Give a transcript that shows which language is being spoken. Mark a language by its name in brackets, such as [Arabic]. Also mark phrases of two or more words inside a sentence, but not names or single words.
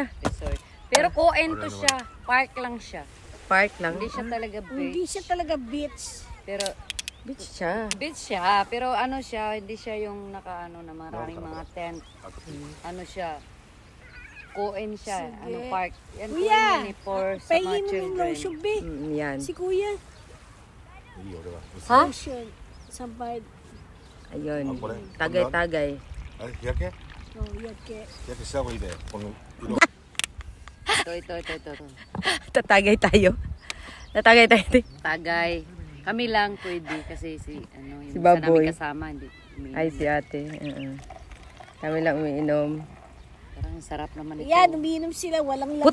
[Filipino] resort. Pero Koen to siya. Park lang siya. Park lang. Hindi siya talaga beach. Hindi siya talaga beach. Pero Beach siya. beach siya. Pero ano siya, hindi siya yung nakaano na maraming mga tent. Ano siya. Koen siya. Sige. Ano park. Yan Kuya, Koen for sa mga painom ng children. lotion, be. Yan. Si kuya. Ha? Lotion. Sampad. Ayun. Tagay-tagay. Yake? Oh, yake. [Japanese] Yakeした方がいいね。この色。 [Filipino] Ito. Tatagay tayo. Tatagay tayo. Tagay. Kami lang pwede kasi si Si ano, yung isa Baboy. namin kasama hindi. umiinom. Ay, si ate. Kami lang umiinom. Parang sarap naman ito. Yan, umiinom sila. Walang laman.